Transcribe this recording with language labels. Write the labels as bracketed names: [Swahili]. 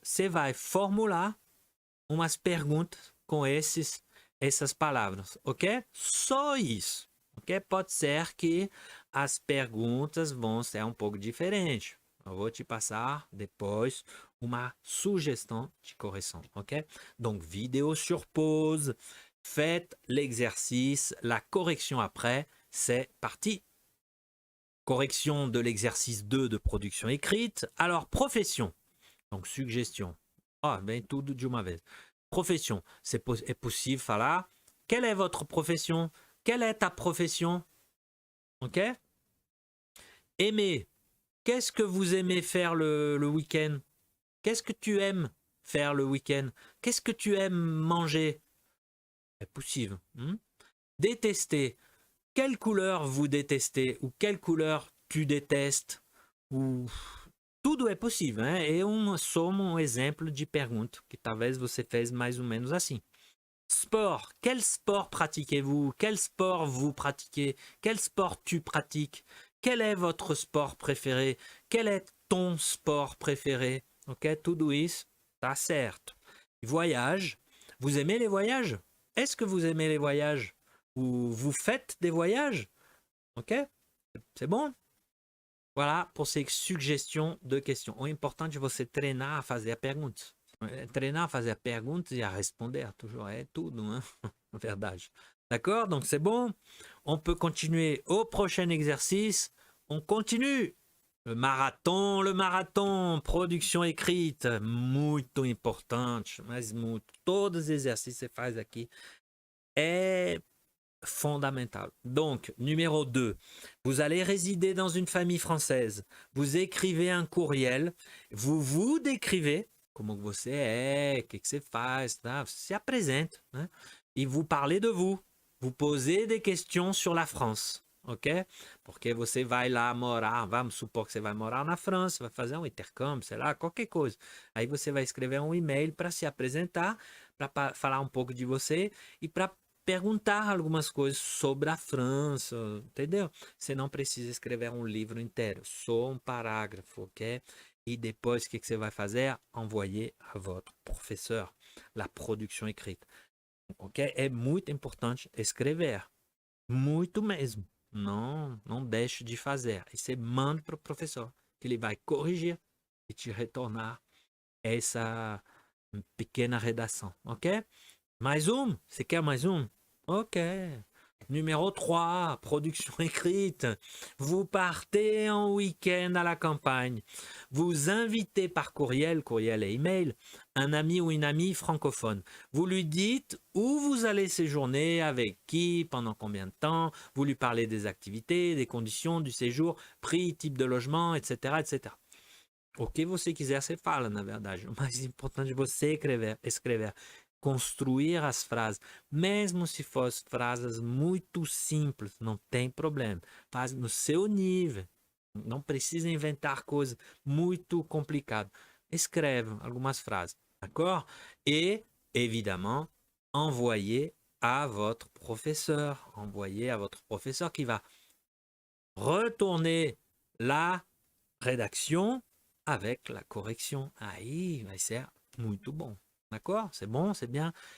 [Portuguese] Você vai formular umas perguntas com essas palavras, ok? Só isso, ok? Pode ser que as perguntas vão ser um pouco diferentes. Eu vou te passar depois uma sugestão de correção, ok? [French] Donc, vidéo sur pause, faites l'exercice, la correction après, c'est parti. Correction de l'exercice 2 de production écrite. Alors, profession, donc suggestion. [Portuguese] Bem tudo de uma vez. Profession, é possível falar. [French] Quelle est votre profession? Quelle est ta profession? Ok? Aimer. Qu'est-ce que vous aimez faire le week-end? Qu'est-ce que tu aimes faire le week-end? Qu'est-ce que tu aimes manger? [Portuguese] É possível. [French] Détester. Quelle couleur vous détestez? Ou quelle couleur tu détestes? [Portuguese] Ou... Tudo é possível, né? É só um exemplo de pergunta que talvez você fez mais ou menos assim. [French] Sport. Quel sport pratiquez-vous? Quel sport vous pratiquez? Quel sport tu pratiques? Quel est votre sport préféré? Quel est ton sport préféré? [Portuguese] ok? Tudo isso tá certo. [French] Voyage. Vous aimez les voyages? Est-ce que vous aimez les voyages? Ou vous faites des voyages? Ok? C'est bon? Voilà pour ces suggestions de questions. [Portuguese] O importante é você treinar a fazer a pergunta. Treinar a fazer a pergunta e a responder, toujours é tudo, né? Na verdade. [French] D'accord? Donc c'est bon. On peut continuer au prochain exercice. On continue. Le marathon, production écrite, [Portuguese] muito importante, mas muito. Todos os exercícios que você faz aqui é fondamental. [French] Donc, numéro 2, vous allez résider dans une famille française. Vous écrivez un courriel, vous vous décrivez, [Portuguese] como você é, que você faz, tá? Você se apresenta, né? E [French] vous parlez de vous. Vous posez des questions sur la France. Ok? [Portuguese] Porque você vai lá morar, vamos supor que você vai morar na França, vai fazer um intercâmbio, sei lá, qualquer coisa. Aí você vai escrever um e-mail para se apresentar, para falar um pouco de você e para perguntar algumas coisas sobre a França, entendeu? Você não precisa escrever um livro inteiro, só um parágrafo, ok? E depois, o que você vai fazer? [French] Envoyer a votre professeur la production écrite. Ok? [Portuguese] É muito importante escrever, muito mesmo. Não deixe de fazer. E você manda para o professor, que ele vai corrigir e te retornar essa pequena redação, ok? Mais um? Você quer mais um? Ok. [French] Numéro 3, production écrite. Vous partez en week-end à la campagne. Vous invitez par courriel et email, un ami ou une amie francophone. Vous lui dites où vous allez séjourner, avec qui, pendant combien de temps. Vous lui parlez des activités, des conditions du séjour, prix, type de logement, etc., etc. [Portuguese] O que você quiser, você fala, na verdade. O mais importante é você escrever. Construir as frases, mesmo se fossem frases muito simples, não tem problema. Faz no seu nível. Não precisa inventar coisas muito complicadas. Escreve algumas frases, d'accord? [French] Et, évidemment, envoyez à votre professeur. Envoyez à votre professeur qui va retourner la rédaction avec la correction. [Portuguese] Aí vai ser muito bom. [French] D'accord? C'est bon, c'est bien.